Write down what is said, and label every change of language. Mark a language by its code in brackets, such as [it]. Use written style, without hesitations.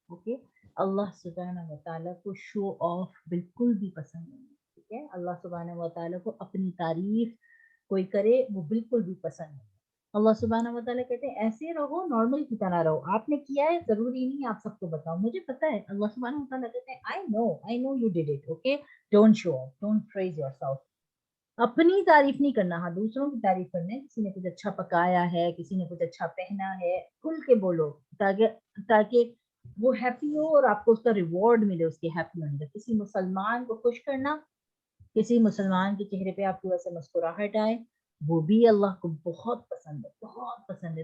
[ur] Okay, اللہ سبحانہ و تعالیٰ کو شو آف بالکل بھی پسند نہیں ہے. ٹھیک ہے، اللہ سبحانہ و تعالیٰ کو اپنی تعریف کوئی کرے وہ بالکل بھی پسند نہیں. اللہ سبحانہ و تعالیٰ کہتے ہیں ایسے رہو، نارمل کی طرح رہو. آپ نے کیا ہے ضروری نہیں آپ سب کو بتاؤ، مجھے پتا ہے. اللہ سبحانہ و تعالیٰ کہتے ہیں [en] I know you did it. Okay, don't show off, don't praise yourself. [ur] اپنی تعریف نہیں کرنا، ہاں دوسروں کی تعریف کرنا ہے. کسی نے کچھ اچھا پکایا ہے، کسی نے کچھ اچھا پہنا ہے، کھل کے بولو تاکہ وہ ہیپی ہو اور آپ کو اس کا ریوارڈ ملے اس کے ہیپی ہونے کا. کسی مسلمان کو خوش کرنا، کسی مسلمان کے چہرے پہ آپ کو ایسے مسکراہٹ آئے، وہ بھی اللہ کو بہت پسند ہے، بہت پسند ہے.